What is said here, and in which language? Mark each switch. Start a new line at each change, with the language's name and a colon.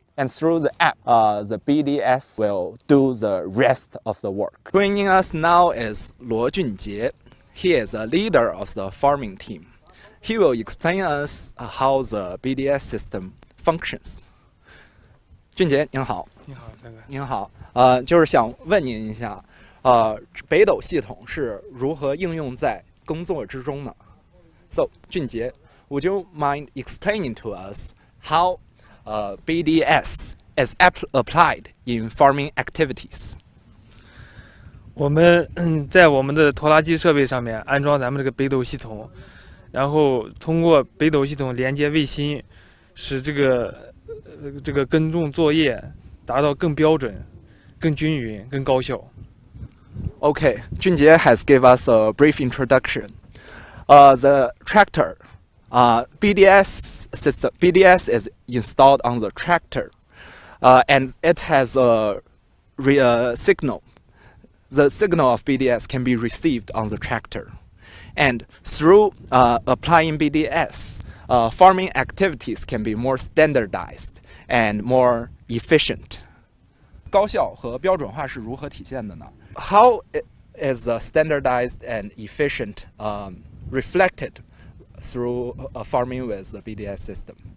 English: And through the app, the BDS will do the rest of the work. Joining us now is Luo Junjie. He is a leader of the farming team. He will explain us how the BDS system functions.
Chinese: 俊杰您好。你好，大哥。您好，就是想问您一下，北斗系统是如何应用在工作之中呢？
English: So, 俊杰 would you mind explaining to us how BDS is applied in farming activities?
Chinese: 我们在我们的拖拉机设备上面安装咱们这个北斗系统，然后通过北斗系统连接卫星，使这个耕种作业达到更标准、更均匀、更高效。
English: Okay, Junjie has give us a brief introduction. The tractor, BDS system, BDS is installed on the tractor, and it has a signal. The signal of BDS can be received on the tractor, and through applying BDS, farming activities can be more standardized and more efficient.
Chinese: 高效和标准化是如何体现的呢？
English: How is the standardized and efficient reflected through farming with the BDS system?